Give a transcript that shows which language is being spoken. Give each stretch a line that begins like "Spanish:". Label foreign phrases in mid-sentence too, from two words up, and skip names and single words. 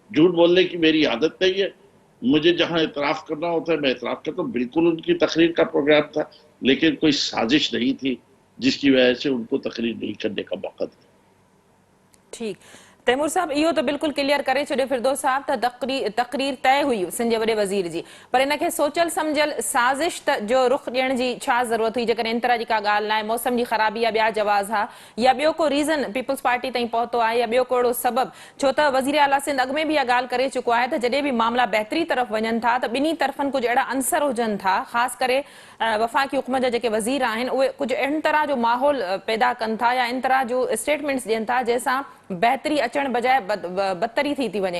Urdu: جھوٹ بولنے کی میری عادت نہیں ہے، مجھے جہاں اعتراف کرنا ہوتا ہے میں اعتراف کرتا ہوں. بالکل ان کی تقریر کا پروگرام تھا، لیکن کوئی سازش نہیں تھی جس کی وجہ سے ان کو تقریر نہیں کرنے کا موقع دیا.
Sindhi: ٹھیک تیمور صاحب اہو تو بالکل کلیئر کرے چھڈیو فردوس صاحب ته تقریر طے ہوئی سندھ جي وڏي وزير جي، پر ان کي سوچل سمجھل سازش جو رخ ڏيڻ جي ڇا ضرورت हुई जेकॾहिं इन तरह जी का ॻाल्हि नाहे، मौसम जी ख़राबी या ॿिया जवाज़ हा या ॿियो को रीज़न पीपल्स पार्टी ताईं पहुतो आहे या ॿियो को अहिड़ो सबबु, छो त वज़ीर आला सिंध अॻु में बि इहा ॻाल्हि करे चुको आहे त जॾहिं बि मामला बहितरी तरफ़ वञनि था त ॿिन्ही तरफ़नि कुझु अहिड़ा अंसर हुजनि था, ख़ासि करे वफ़ाक़ी हुकूमत जा जेके वज़ीर आहिनि उहे कुझु इन तरह जो माहौल पैदा कनि था या इन तरह जो स्टेटमेंट्स ॾियनि था जंहिंसां बहितरी अचण बजाए बदतरी थी वञे.